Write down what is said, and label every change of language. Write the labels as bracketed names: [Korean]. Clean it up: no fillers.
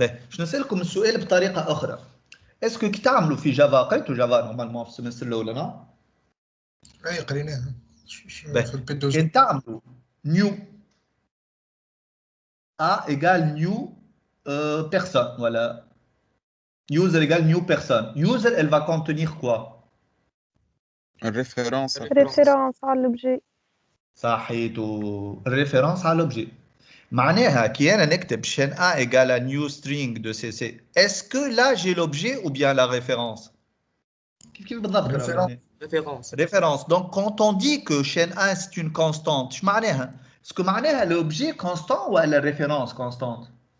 [French] Je [Arabic] نسألكم السؤال بطريقة أخرى. [French] est-ce que [Arabic] كي تعملوا في جافا قريتوا جافا نورمالمون في السمستر الأول لا؟ اي قريناها في البيدوز. كي تعملوا [French] new A égale new personne, voilà. User égale new personne. User, elle va contenir quoi? [Arabic] الريفيرونس [French] على l'objet. [Arabic] صحيتو، الريفيرونس على [French] l'objet. [Arabic] معناها كي انا نكتب [French] chaîne 1 égale à new string de cc, est-ce que là j'ai l'objet ou bien la référence? [Arabic] كيف بالضبط؟ référence. [French] Donc quand on dit que chaîne 1 c'est une constante, [Arabic] ايش معناها؟ [French] est-ce que [Arabic] معناها [French] l'objet constant ou la référence constante?